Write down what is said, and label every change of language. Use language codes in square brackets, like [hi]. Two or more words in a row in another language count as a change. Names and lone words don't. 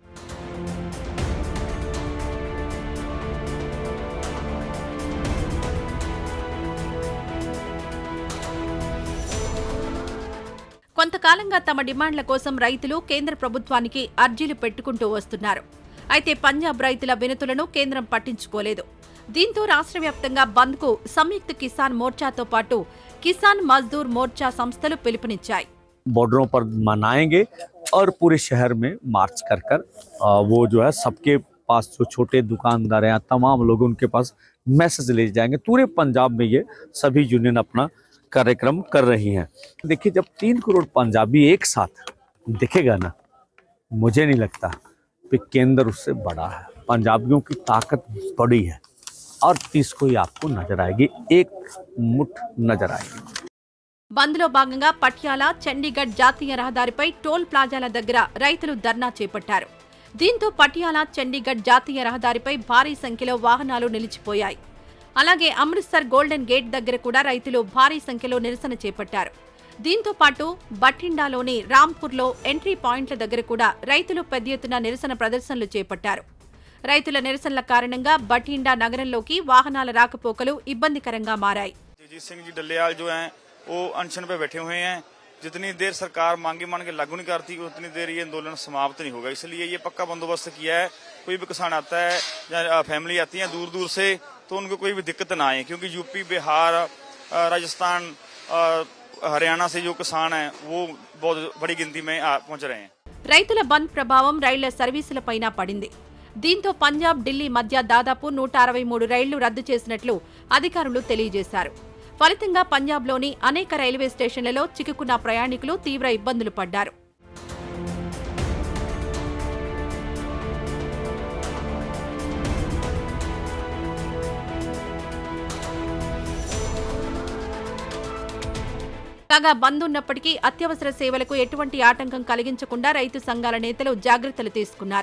[te] కొంతకాలంగా తమ డిమాండ్ల కోసం రైతులు కేంద్ర ప్రభుత్వానికి అర్జీలు పెట్టుకుంటూ వస్తున్నారు. అయితే పంజాబ్ రైతుల వినతులను కేంద్రం పట్టించుకోలేదు. దీంతో రాష్ట్ర వ్యాప్తంగా బంద్ కు సంయుక్త కిసాన్ మోర్చాతో పాటు కిసాన్ మజ్దూర్ మోర్చా సంస్థలు పిలుపునిచ్చాయి. [hi] बॉर्डरों पर मनाएंगे और पूरे शहर में मार्च कर वो जो है सबके पास जो छोटे दुकानदार हैं तमाम लोग उनके पास मैसेज ले जाएंगे. पूरे पंजाब में ये सभी यूनियन अपना कार्यक्रम कर रही हैं. देखिए जब 3 करोड़ पंजाबी एक साथ दिखेगा ना, मुझे नहीं लगता कि केंद्र उससे बड़ा है. पंजाबियों की ताकत बड़ी है और 30 को ही आपको नजर आएगी, एक मुठ नजर आएगी. [te] బంద్లో భాగంగా పటియాలా చండీగఢ్ జాతీయ రహదారిపై [en] toll plazas [te] దగ్గర రైతులు ధర్నా చేపట్టారు. దీంతో పటియాలా చండీగఢ్ జాతీయ రహదారిపై భారీ సంఖ్యలో వాహనాలు నిలిచిపోయాయి. అలాగే అమృత్సర్ గోల్డెన్ గేట్ దగ్గర కూడా రైతులు భారీ సంఖ్యలో నిరసన చేపట్టారు. దీంతో పాటు బఠిండాలోని రాంపూర్లో [en] entry points [te] దగ్గర కూడా రైతులు పెద్ద ఎత్తున నిరసన ప్రదర్శనలు చేపట్టారు. రైతుల నిరసనల కారణంగా బఠిండా నగరంలోకి వాహనాల రాకపోకలు ఇబ్బందికరంగా మారాయి. [hi] वो अनशन पे बैठे हुए हैं. जितनी देर सरकार मांगे मान के लागू नहीं करती उतनी देर ये आंदोलन समाप्त नहीं होगा. इसलिए ये पक्का बंदोबस्त किया है. कोई भी किसान आता है या फैमिली आती है दूर दूर से तो उनको कोई भी दिक्कत ना आए, क्योंकि यूपी, बिहार, राजस्थान, हरियाणा से जो किसान हैं वो बहुत बड़ी गिनती में पहुंच रहे हैं. [te] రైతుల బంద్ ప్రభావం రైళ్ల సర్వీసులపైన పడింది. దీంతో పంజాబ్ ఢిల్లీ మధ్య దాదాపు 163 రైళ్లు రద్దు చేసినట్లు అధికారులు తెలియజేశారు. ఫలితంగా పంజాబ్లోని అనేక [en] railway stations [te] చిక్కుకున్న ప్రయాణికులు తీవ్ర ఇబ్బందులు పడ్డారు. కాగా బంద్ ఉన్నప్పటికీ అత్యవసర సేవలకు ఎటువంటి ఆటంకం కలిగించకుండా రైతు సంఘాల నేతలు జాగ్రత్తలు తీసుకున్నారు.